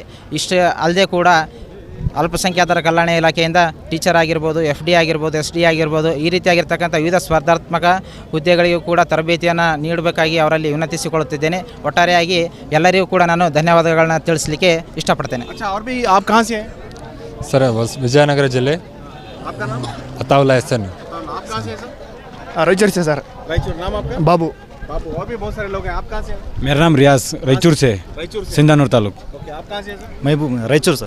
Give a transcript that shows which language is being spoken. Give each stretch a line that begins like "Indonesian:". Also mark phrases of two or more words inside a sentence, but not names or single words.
Kannada: ಇಷ್ಟು ಅಲ್ಲದೆ ಕೂಡ ಅಲ್ಪಸಂಖ್ಯಾತರ ಕಲ್ಯಾಣ ಇಲಾಖೆಯಿಂದ ಟೀಚರ್ ಆಗಿರ್ಬೋದು, FD ಆಗಿರ್ಬೋದು, SD ಆಗಿರ್ಬೋದು, ಈ ರೀತಿಯಾಗಿರ್ತಕ್ಕಂಥ ವಿವಿಧ ಸ್ಪರ್ಧಾತ್ಮಕ ಹುದ್ದೆಗಳಿಗೂ ಕೂಡ ತರಬೇತಿಯನ್ನು ನೀಡಬೇಕಾಗಿ ಅವರಲ್ಲಿ ವಿನಂತಿಸಿಕೊಳ್ಳುತ್ತಿದ್ದೇನೆ। ಒಟ್ಟಾರೆಯಾಗಿ ಎಲ್ಲರಿಗೂ ಕೂಡ ನಾನು ಧನ್ಯವಾದಗಳನ್ನ ತಿಳಿಸಲಿಕ್ಕೆ ಇಷ್ಟಪಡ್ತೇನೆ।
Hindi: सर बस विजयनगर जिले। आपका नाम? अताउल्ला हसन। आप कहाँ से हैं सर? रायचूर से सर। रायचूर। नाम आपका? बाबू। बाबू। और भी बहुत सारे लोग हैं। आप कहाँ से हैं? मेरा नाम रियाज, रायचूर से, रायचूर से। सिंधानूर तालुक। ओके, आप कहाँ से हैं सर? महबूब रायचूर सर।